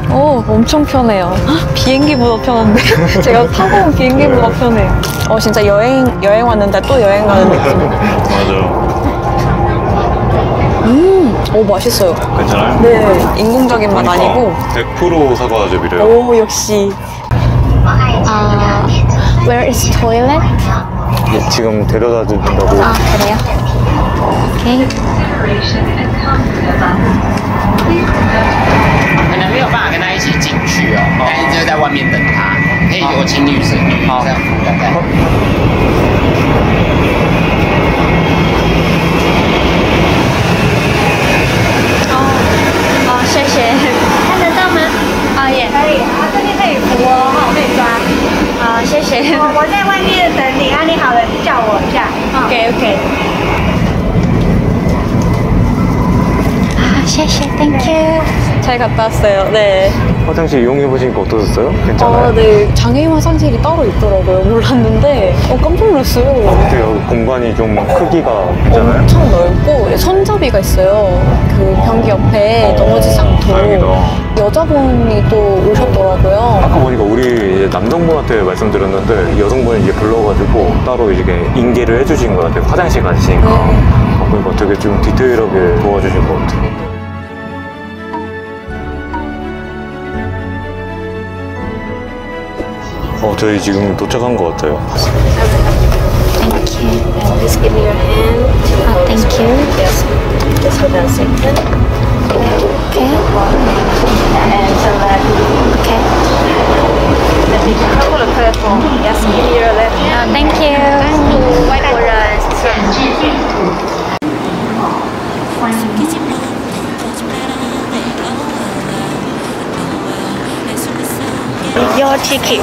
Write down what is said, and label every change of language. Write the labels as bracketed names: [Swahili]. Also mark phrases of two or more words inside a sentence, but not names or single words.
[Korean] 엄청 편해요. 헉, 비행기보다 편한데? 제가 타고 온 비행기보다 편해요. 진짜 여행 왔는데 또 여행 가는 느낌. 맞아요. 맛있어요. 괜찮아요? 네, 인공적인 맛 아니고. 100% 사과즙이래요. 오, 역시. [English] Where is toilet? [Korean] 지금 데려다 준다고. 아, 그래요? 오케이. [Chinese] 可能没有办法跟他一起进去哦，但是就在外面等他，可以有请女生这样服务的。谢谢。看得到吗？也可以。这边可以扶哦，可以抓。谢谢。我在外面等你，你好了叫我一下。 [English] OK。谢谢 Thank you. [Korean] 잘 갔다 왔어요. 네. 화장실 이용해보시니까 어떠셨어요? 괜찮아요? 네. 장애인 화장실이 따로 있더라고요. 몰랐는데 깜짝 놀랐어요. 어때요? 공간이 좀 크기가 있잖아요? 엄청 넓고 손잡이가 있어요. 그 변기 옆에 넘어지지 않도록. 다행이다. 여자분이 또 오셨더라고요. 아까 보니까 우리 이제 남성분한테 말씀드렸는데 여성분이 이제 불러가지고 따로 이제 인계를 해주신 것 같아요. 화장실 가시니까. 그러니까 되게 좀 디테일하게 도와주신 것 같아요. 저희 지금 도착한 것 같아요. [English] Thank you. Please give me your hand. Thank you. Yes. Just hold on a second. Okay. And to left. Okay. Let me cover the platform. Yes. Give me your left hand. Thank you. 外国人。Your ticket.